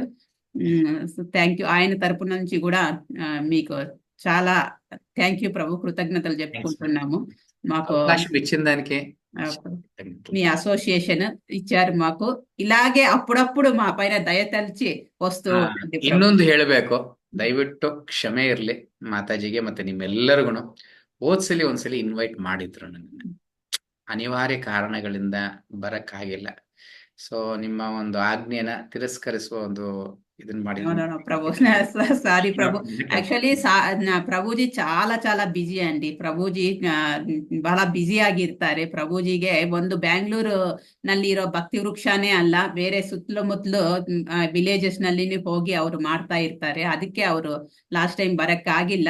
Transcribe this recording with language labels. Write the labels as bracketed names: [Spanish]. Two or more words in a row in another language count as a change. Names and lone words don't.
[English] thank you. [Telugu] ఆయన తరపు నుంచి కూడా మీకు చాలా [English] thank you [Telugu] ప్రభు, కృతజ్ఞతలు చెప్పుకుంటున్నాము. మాకు అవకాశం ఇచ్చిన దానికి మీ అసోసియేషన్ ఇచ్చారు మాకు. ఇలాగే అప్పుడప్పుడు మా పైన దయతలిచి వస్తూ ఉంటుంది ప్రభు. [Kannada] ಇನ್ನೊಂದು ಹೇಳಬೇಕು, ದಯವಿಟ್ಟು ಕ್ಷಮೆ ಇರ್ಲಿ ಮಾತಾಜಿಗೆ ಮತ್ತೆ ನಿಮ್ಮೆಲ್ಲರಿಗೂ. ಹೋದ್ಸಲಿ ಒಂದ್ಸಲಿ ಇನ್ವೈಟ್ ಮಾಡಿದ್ರು, ನನ್ನ ಅನಿವಾರ್ಯ ಕಾರಣಗಳಿಂದ ಬರಕ್ಕಾಗಿಲ್ಲ. ಸೊ ನಿಮ್ಮ ಒಂದು ಆಜ್ಞೆನ ತಿರಸ್ಕರಿಸುವ ಒಂದು ಇದನ್ನ ಮಾಡಿ. [Telugu] ప్రభు సారీ ప్రభు. ఆక్చువలీ ప్రభుజీ చాలా బిజీ అండి. [Kannada] ಪ್ರಭುಜಿ ಬಹಳ ಬಿಜಿ ಆಗಿರ್ತಾರೆ. ಪ್ರಭುಜಿಗೆ ಒಂದು ಬ್ಯಾಂಗ್ಳೂರು ನಲ್ಲಿ ಇರೋ ಭಕ್ತಿ ವೃಕ್ಷನೇ ಅಲ್ಲ, ಬೇರೆ ಸುತ್ತಮುತ್ತಲು ವಿಲೇಜಸ್ ನಲ್ಲಿ ಹೋಗಿ ಅವರು ಮಾಡ್ತಾ ಇರ್ತಾರೆ. ಅದಕ್ಕೆ ಅವರು [English] last time [Kannada] ಬರಕ್ಕಾಗಿಲ್ಲ.